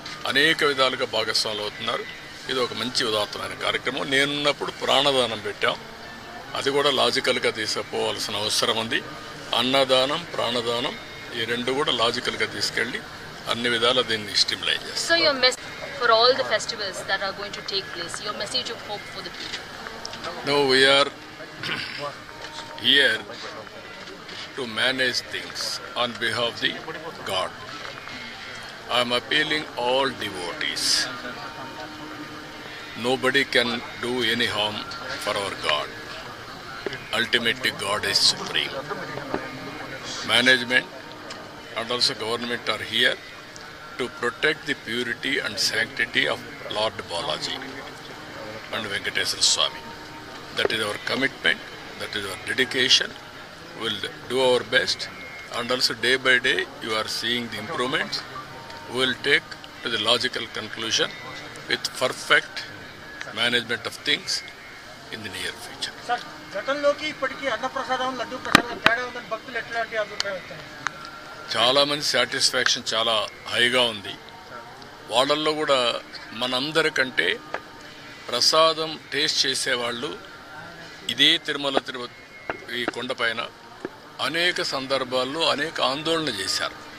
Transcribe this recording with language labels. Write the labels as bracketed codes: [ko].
[te] అనేక విధాలుగా భాగస్వాములు అవుతున్నారు. ఇది ఒక మంచి ఉదాత్తమైన కార్యక్రమం. నేనున్నప్పుడు ప్రాణదానం పెట్టాం. అది కూడా లాజికల్గా తీసుకుపోవాల్సిన అవసరం ఉంది. అన్నదానం, ప్రాణదానం ఈ 2 కూడా లాజికల్గా తీసుకెళ్ళి అన్ని విధాలా దీన్ని స్టిమ్యులేట్ చేస్తాం. [en] For all the festivals that are going to take place, your message of hope for the people? No, we are here to manage things on behalf of the God. I am appealing all devotees. Nobody can do any harm for our God. Ultimately, God is supreme. Management and also government are here to protect the purity and sanctity of Lord Balaji and Venkateswara Swami. That is our commitment, that is our dedication. We will do our best, and also day by day you are seeing the improvements. We will take to the logical conclusion with perfect management of things in the near future. [te] Sir, గతంలోకి ఇప్పటికీ అన్నప్రసాదం లడ్డూ ప్రసాదం తేడా ఉందని భక్తులు ఎట్లాంటి అభిప్రాయం వస్తాయి? చాలామంది సాటిస్ఫాక్షన్ చాలా హైగా ఉంది. వాళ్ళల్లో కూడా మనందరికంటే ప్రసాదం టేస్ట్ చేసేవాళ్ళు ఇదే తిరుపతి ఈ కొండపైన అనేక సందర్భాల్లో అనేక ఆందోళన చేశారు.